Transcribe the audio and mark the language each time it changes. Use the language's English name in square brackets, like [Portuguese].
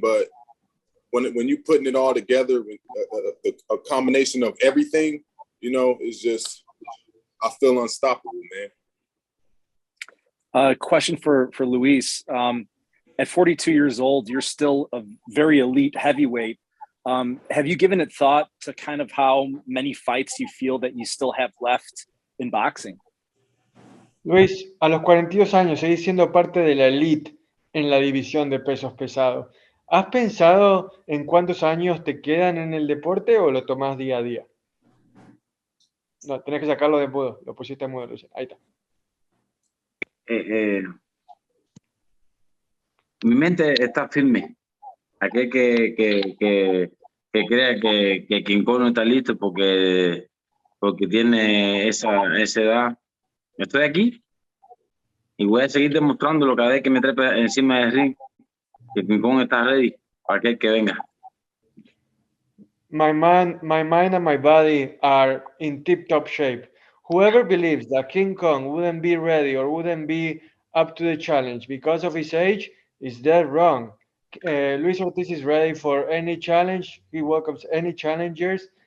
[English] But when you putting it all together, a combination of everything, you know, is just I feel unstoppable, man. Question for Luis. At 42 years old, you're still a very elite heavyweight. Have you given it thought to kind of how many fights you feel that you still have left in boxing? [Spanish] Luis, a los 42 años seguís siendo parte de la elite en la división de pesos pesados. ¿Has pensado en cuántos años te quedan en el deporte o lo tomás día a día? No, tenés que sacarlo de mudo. Lo pusiste en mudo, Luis. Ahí está. Mi mente está firme. Aquel que crea que King Kong no está listo porque tiene esa edad. Estoy aquí y voy a seguir demostrándolo cada vez que me trepe encima del ring que King Kong está ready para aquel que venga. [English] My mind and my body are in tip-top shape. Whoever believes that King Kong wouldn't be ready or wouldn't be up to the challenge because of his age is dead wrong. Luis Ortiz is ready for any challenge. He welcomes any challengers.